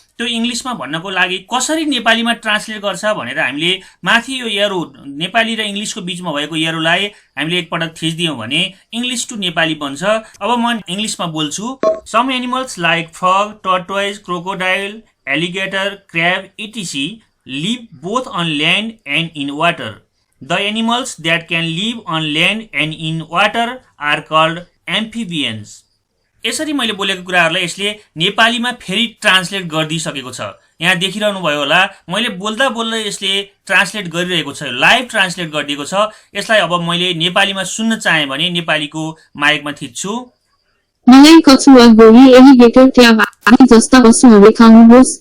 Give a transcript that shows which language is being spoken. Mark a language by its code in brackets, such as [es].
[ne] त्यो इङ्ग्लिसमा भन्नको लागि कसरी नेपालीमा ट्रान्सलेट गर्छ भनेर हामीले माथि यो एरो नेपाली र इङ्ग्लिसको बिचमा भएको एरोलाई हामीले एकपटक थिच्दियौँ भने इङ्ग्लिस टु नेपाली बन्छ। अब म इङ्ग्लिसमा बोल्छु। [en] Some animals like frog, tortoise, crocodile, alligator, crab etc live both on land and in water. The animals that can live on land and in water are called amphibians. [ne] यसरी मैले बोलेको कुराहरूलाई यसले नेपालीमा फेरि ट्रान्सलेट गरिदिइसकेको छ। यहाँ देखिरहनु भयो होला मैले बोल्दा बोल्दै यसले ट्रान्सलेट गरिरहेको छ, लाइभ ट्रान्सलेट गरिदिएको छ। यसलाई अब मैले नेपालीमा सुन्न चाहे भने नेपालीको माइकमा थिच्छु। मलाई कछुवा, गोही, एलिगेटर, क्र्याब आदि जस्ता पशुहरू खानुहोस्।